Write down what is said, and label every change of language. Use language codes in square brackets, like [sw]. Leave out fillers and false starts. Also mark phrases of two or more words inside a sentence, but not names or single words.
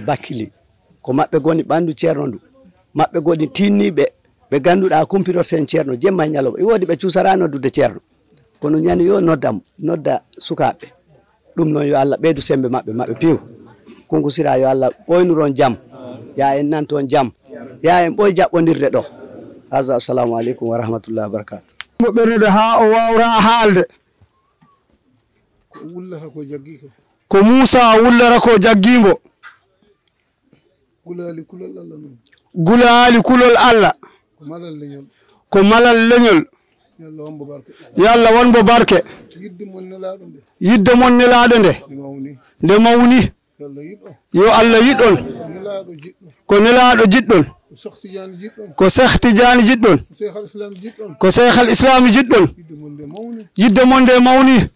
[ff] bakkili ko maɓɓe goni ɓandu ceerno ndu maɓɓe goni tinniɓe ɓe ganduɗa kumpirorten ceerno jemma e ñalawma wodi ɓe cuusara noddude ceerno kono ñani yo nodda sukaɓe ɗum noon yo Allah ɓeydu sembe maɓɓe piw konkusira yo Allah ɓoynuron jaam ya en nan toon jaam ya en ɓoy jaɓɓodirde ɗo hasa [ar] السلام عليكم ورحمة الله وبركاته [ff] mo ɓernede ha o wawra haalde ko Moussa wullara ko jaggingo gulaali kulol Allah ko malal leñol yalla wonbo barke yidde mon nelaɗo nde mawni yo Allah yiɗɗon ko nelaɗo jiɗɗon ko Cheikh Tidiane jiɗɗon ko Cheikh al Islam jiɗɗon yidde mon nde mawni